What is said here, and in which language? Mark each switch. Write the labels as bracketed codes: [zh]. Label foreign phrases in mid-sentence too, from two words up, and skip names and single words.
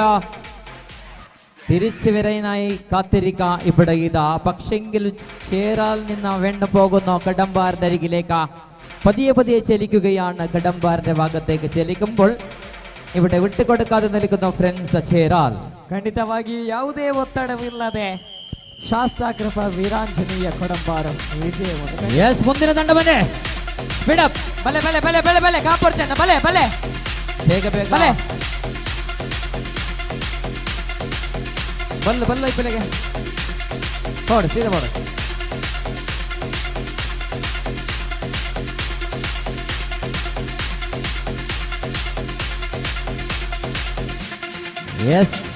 [ml] തിരിച്ചു വരാനായി കാത്തിരിക്കുക. ഇവിടെ ഇതാ പക്ഷെങ്കിൽ ചേരാൽ നിന്ന് വീണ്ടും പോകുന്നു കടമ്പാറിന്റെ അരികിലേക്ക്. പതിയെ പതിയെ ചലിക്കുകയാണ്. കടമ്പാറിന്റെ ഭാഗത്തേക്ക് ചലിക്കുമ്പോൾ ഇവിടെ വിട്ടുകൊടുക്കാതെ നിൽക്കുന്നു ഫ്രണ്ട്സ് ചേരാൽ. [kn] ಖಂಡಿತವಾಗಿಯೂ ಯಾವುದೇ ಒತ್ತಡವಿಲ್ಲದೆ ಶಾಸ್ತಾಕೃಪ ವೀರಾಂಜನೇಯ ಕಡಂಬಾರು ವಿಜಯವನ್ನು. ಎಸ್, ಮುಂದಿನ ತಂಡ ಬನ್ನಿ. [en] speed up. [tcy] ಬಲೆ ಬಲೆ ಬಲೆ ಬಲೆ ಬಲೆ ಕಾಪರ್ಚನ್ನ ಬಲೆ ಬಲೆ [kn] ಬೇಗ ಬೇಗ [tcy] ಬಲೆ [kn] ಬಲ್ಲ ಬಲ್ಲ ಬೆಲೆಗೆ ಹೊಡು ಸೀದಾ ಹೊಡು. ಎಸ್,